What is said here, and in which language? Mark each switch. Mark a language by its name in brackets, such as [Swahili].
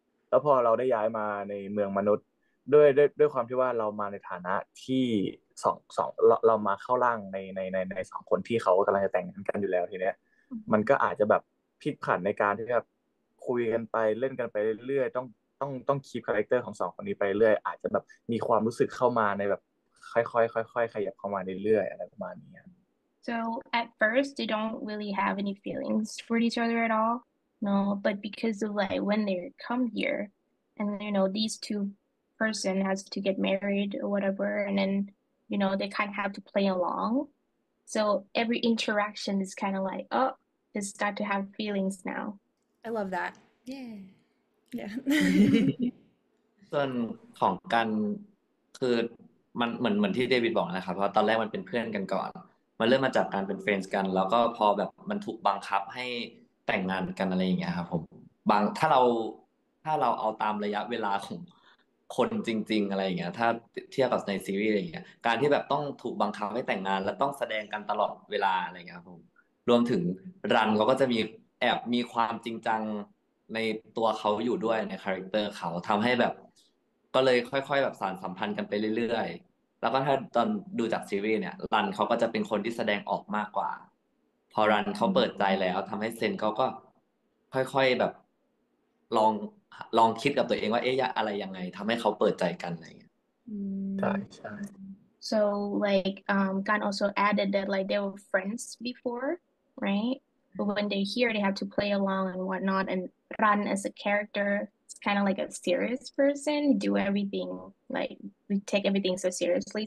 [Thai] แล้วพอเราได้ย้ายมาในเมืองมนุษย์ด้วยความที่ว่าเรามาในฐานะที่สองเรามาเข้าร่างในสองคนที่เขากำลังจะแต่งงานกันอยู่แล้วทีเนี้ยมันก็อาจจะแบบพลิกผันในการที่แบบคุยกันไปเล่นกันไปเรื่อยๆต้องคีปคาแรคเตอร์ของสองคนนี้ไปเรื่อยอาจจะแบบมีความรู้สึกเข้ามาในแบบค่อยๆค่อยๆขยับเข้ามาเรื่อยๆอะไรประมาณนี้ [English] So at first they don't really have any feelings for each other at all. No, but because of like when they come here and these two person has to get married or whatever and then they kind of have to play along. So every interaction is kind of like, oh, they start to have feelings now. I love that. Yeah. Yeah. [Thai] ส่วนของกันคือมันเหมือนที่เดวิดบอกนะครับเพราะตอนแรกมันเป็นเพื่อนกันก่อนมันเริ่มมาจากการเป็นเฟรนด์กัน แล้วก็พอแบบมันถูกบังคับให้แต่งงานกันอะไรอย่างเงี้ยครับผมถ้าเราเอาตามระยะเวลา คนจริงๆอะไรอย่างเงี้ยถ้าเทียบกับในซีรีส์อะไรอย่างเงี้ยการที่แบบต้องถูกบังคับให้แต่งงานและต้องแสดงกันตลอดเวลาอะไรอย่างเงี้ยครับผมรวมถึงรันเขาก็จะมีแอบมีความจริงจังในตัวเขาอยู่ด้วยในคาแรคเตอร์เขาทำให้แบบก็เลยค่อยๆแบบสานสัมพันธ์กันไปเรื่อยๆแล้วก็ถ้าตอนดูจากซีรีส์เนี่ยรันเขาก็จะเป็นคนที่แสดงออกมากกว่า พอรันเขาเปิดใจแล้วทำให้เซนเขาก็ค่อยๆแบบลองลองคิดกับตัวเองว่าเอ๊ะอะไรยังไงทำให้เขาเปิดใจกันอะไรอย่างเงี้ย ใช่ใช่ [English] So like Gan also added that like they were friends before, right? But when they're here, they have to play along and whatnot. And Ran as a character is kind of like a serious person, do everything like we take everything so seriously.